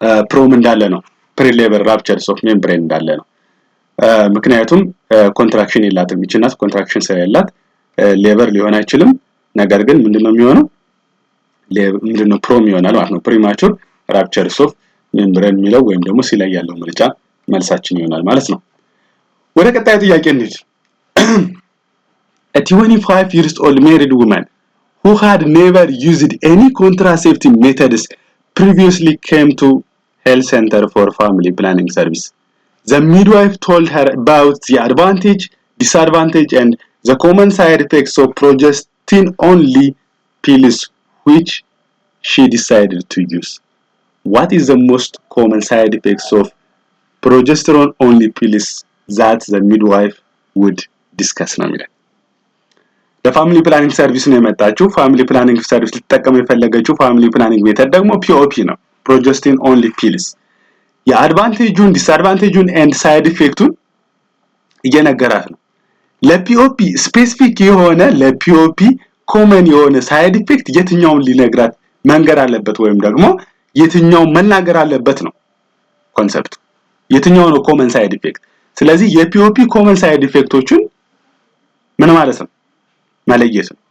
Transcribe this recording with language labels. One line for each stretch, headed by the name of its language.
Amharic: ፕሮም እንዳለ ነው ፕሪሌበር ራፕቸርስ ኦፍ ሜምብሬን እንዳለ ነው ምክንያቱም ኮንትራክሽን የላትም ይችላል ኮንትራክሽን ስለሌላት ሌበር ሊሆን አይችልም ነገር ግን ምንድነው የሚሆነው ምንድነው ፕሮም ይሆናል ማለት ነው ፕሪማቹር ራፕቸርስ ኦፍ ሜምብሬን የሚለው ወይም ደግሞ ሲላይ ያለው ምርጫ መልሳችን ይሆናል ማለት ነው ወደ ቀጣዩ ጥያቄ እንሂድ
English: A 25 years old married woman who had never used any contraceptive methods previously came to health center for family planning service. The midwife told her about the advantage, disadvantage and the common side effects of progestin only pills which she decided to use. What is the most common side effects of progesterone only pills that the midwife would discuss now?
Amharic: ለፋሚሊ ፕላኒንግ ሰርቪስ ነው የመጣችው ፋሚሊ ፕላኒንግ ሰርቪስ ልትጠቀም የፈለገችው ፋሚሊ ፕላኒንግ ሜተድ ደግሞ ፒኦፒ ነው ፕሮጀስቲን ኦንሊ ፒልስ የአድቫንቴጁን ዲስአድቫንቴጁን ኤንድ ሳይድ ኢፌክቱን እየነገራት ነው ለፒኦፒ ስፔሲፊክ የሆነ ለፒኦፒ ኮመን የሆነ ሳይድ ኢፌክት የትኛውን ሊነግራት መንገር አለበት ወይም ደግሞ የትኛው መናገር አለበት ነው ኮንሰፕቱ የትኛው ነው ኮመን ሳይድ ኢፌክት ስለዚህ የፒኦፒ ኮመን ሳይድ ኢፌክቶችን ምን ማለት ነው ማለየት